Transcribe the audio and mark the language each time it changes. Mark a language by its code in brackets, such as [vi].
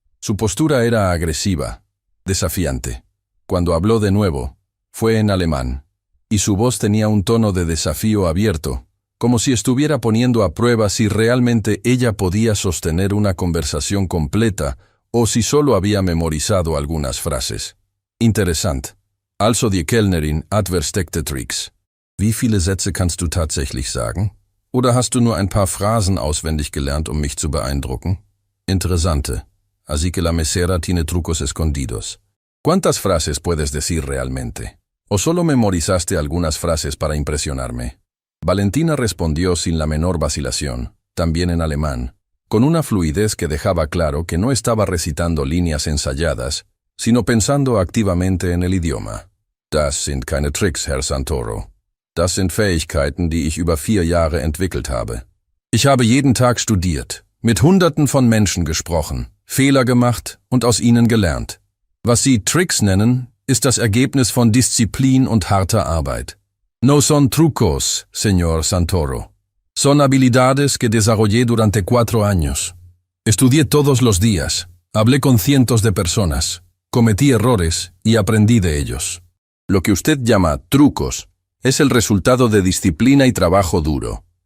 [es] Su postura era agresiva, desafiante. Cuando habló de nuevo, fue en alemán, y su voz tenía un tono de desafío abierto, como si estuviera poniendo a prueba si realmente ella podía sostener una conversación completa o si solo había memorizado algunas frases. «Interesante», [de] Also die Kellnerin hat versteckte Tricks. Wie viele Sätze kannst du tatsächlich sagen? Oder hast du nur ein paar Phrasen auswendig gelernt, um mich zu beeindrucken? [es] Interesante. Así que la mesera tiene trucos escondidos. ¿Cuántas frases puedes decir realmente? ¿O solo memorizaste algunas frases para impresionarme? Valentina respondió sin la menor vacilación, también en alemán, con una fluidez que dejaba claro que no estaba recitando líneas ensayadas, sino pensando activamente en el idioma. [de] Das sind keine Tricks, Herr Santoro. Das sind Fähigkeiten, die ich über 4 Jahre entwickelt habe. Ich habe jeden Tag studiert, mit Hunderten von Menschen gesprochen, Fehler gemacht und aus ihnen gelernt. Was Sie Tricks nennen, ist das Ergebnis von Disziplin und harter Arbeit. [es] No son trucos, señor Santoro. Son habilidades que desarrollé durante 4 años. Estudié todos los días, hablé con cientos de personas, cometí errores y aprendí de ellos. Lo que usted llama trucos es el resultado de disciplina y trabajo duro.